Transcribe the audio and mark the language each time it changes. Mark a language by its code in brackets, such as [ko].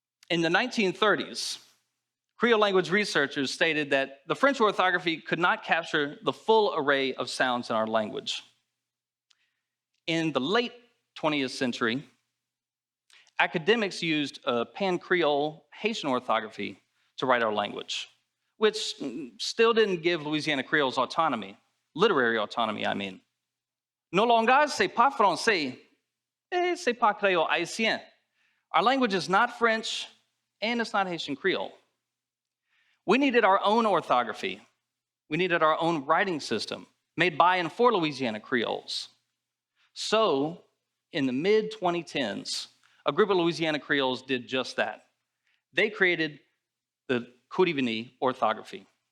[en] In the 1930s, Creole language researchers stated that the French orthography could not capture the full array of sounds in our language. In the late 20th century, academics used Pan-Creole Haitian orthography to write our language, which still didn't give Louisiana Creoles autonomy, literary autonomy, I mean. [lou] Nos langages, c'est pas français, et c'est pas créole haïtien. [en] Our language is not French, and it's not Haitian Creole. We needed our own orthography. We needed our own writing system made by and for Louisiana Creoles. So, in the mid-2010s, a group of Louisiana Creoles did just that. They created the Kouri-Vini orthography.